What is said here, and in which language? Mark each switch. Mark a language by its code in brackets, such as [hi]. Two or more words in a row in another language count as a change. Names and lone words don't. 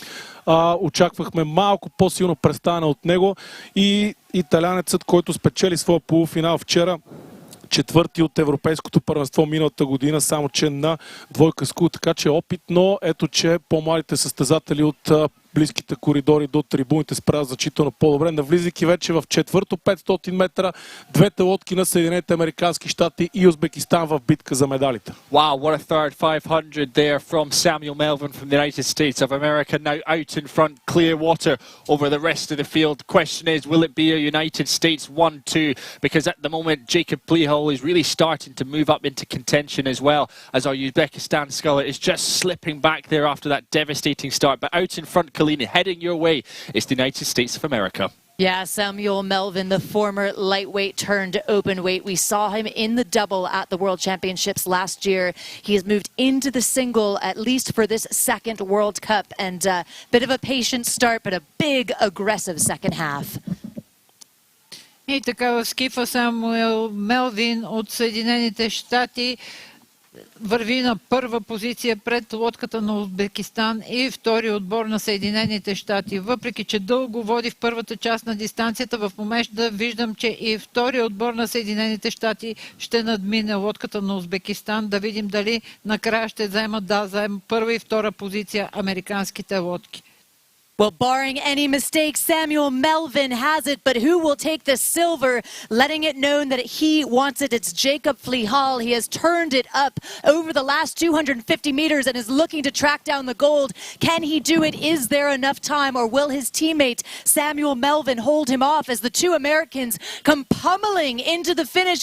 [bg] Очаквахме малко по-силно представяне от него и италянецът, който спечели своя полуфинал вчера, четвърти от Европейското първенство миналата година, само че на двойка скул, така че опит, но ето, че по-малите състезатели от близките коридори до трибуните справят значително по-добре, навлизайки вече в четвърто 500 метра, двете лодки на Съединените американски щати и Узбекистан в битка за медалите. [en] Wow, what a third 500 there from Samuel Melvin from the United States of America, now out in front, clear water over the rest of the field. The question is, will it be a United States 1-2? Because at the moment, Jacob Plihal is really starting to move up into contention as well, as our Uzbekistan sculler is just slipping back there after that devastating start. But out in front, heading your way is the United States of America. Yeah, Samuel Melvin, the former lightweight turned open weight. We saw him in the double at the World Championships last year. He has moved into the single, at least for this second World Cup. And a bit of a patient start, but a big, aggressive second half. [bg] И така в скифа Самуел Мелвин от Съединените щати върви на първа позиция пред лодката на Узбекистан и втори отбор на Съединените щати. Въпреки че дълго води в първата част на дистанцията, в момента виждам, че и втори отбор на Съединените щати ще надмине лодката на Узбекистан. Да видим дали накрая ще заемат първа и втора позиция американските лодки. [en] Well, barring any mistakes, Samuel Melvin has it, but who will take the silver? Letting it known that he wants it, it's Jacob Plihal. He has turned it up over the last 250 meters and is looking to track down the gold. Can he do it? Is there enough time, or will his teammate Samuel Melvin hold him off as the two Americans come pummeling into the finish?